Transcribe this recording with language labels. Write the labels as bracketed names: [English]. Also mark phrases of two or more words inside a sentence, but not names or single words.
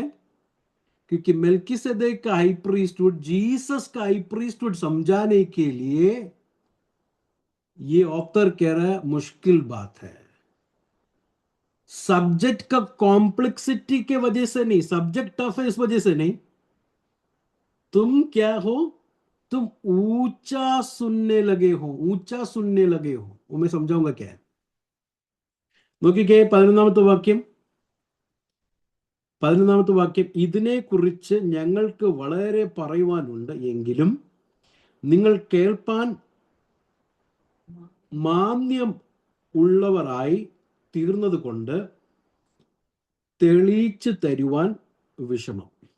[Hindi] क्योंकि मेल्किसदेक का [English] high priesthood, [Hindi] जीसस का [English] high priesthood [Hindi] समझाने के लिए ये ऑथर कह रहा है मुश्किल बात है. सब्जेक्ट का कॉम्प्लेक्सिटी के वजह से नहीं, [English] subject tough [Hindi] है इस वजह से नहीं. तुम क्या हो? तुम ऊंचा सुनने लगे हो, ऊंचा सुनने लगे हो. वो मैं समझाऊंगा क्या है. [Malayalam] നോക്കിക്കേ 11 വാക്യം. 11 വാക്യം. ഇതിനെ കുറിച്ച് ഞങ്ങൾക്ക് വളരെ പറയുവാനുണ്ട്, എങ്കിലും നിങ്ങൾ കേൾപ്പാൻ മാന്യം ഉള്ളവരായി തീർന്നത് കൊണ്ട് തെളിയിച്ചു തരുവാൻ വിഷമം.